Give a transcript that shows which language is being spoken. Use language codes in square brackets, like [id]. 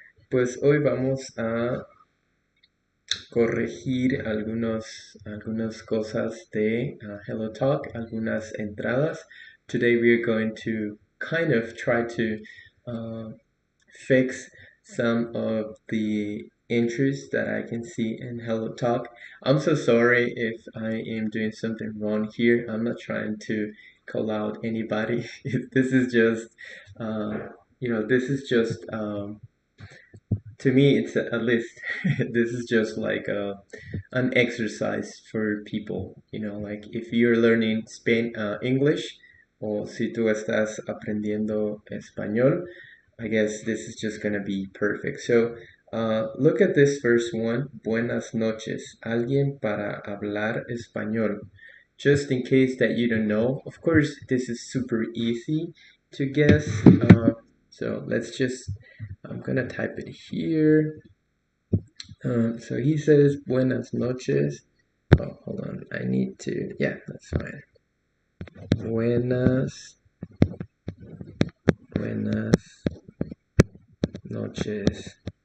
[es] Pues hoy vamos a corregir algunas cosas de hellotalk, algunas entradas. [en] Today we're going to kind of try to fix some of the entries that I can see in hellotalk. I'm so sorry if I am doing something wrong here. I'm not trying to call out anybody. This is just, this is just to me, it's at least this is just like an exercise for people. Like if you're learning English, [es] o si tú estás aprendiendo español, [en] I guess this is just gonna be perfect. So look at this first one. [es] Buenas noches. Alguien para hablar español. [en] Just in case that you don't know, of course, this is super easy to guess. So I'm gonna type it here. So he says, [es] buenas noches. [en] Oh, hold on. I need to, yeah, that's fine. [es] Buenas noches.